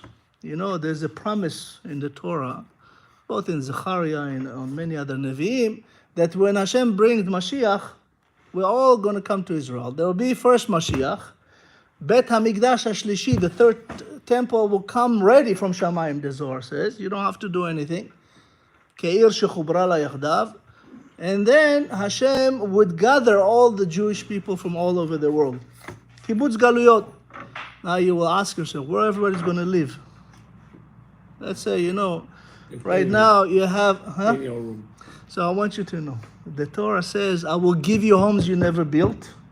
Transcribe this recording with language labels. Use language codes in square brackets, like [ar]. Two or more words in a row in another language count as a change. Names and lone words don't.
[en] There's a promise in the Torah, both in Zechariah and on many other Nevi'im, that when Hashem brings Mashiach, we're all going to come to Israel. There will be first Mashiach, [he] בית המקדש השלישי, [en] the third temple will come ready from Shamayim, the Zohar says. You don't have to do anything. [he] כעיר שחוברה לה יחדו. [en] And then Hashem would gather all the Jewish people from all over the world. [he] קיבוץ גלויות. [en] Now you will ask yourself, where everybody's going to live? Let's say, right now you have... In your room. So I want you to know, the Torah says, I will give you homes you never built.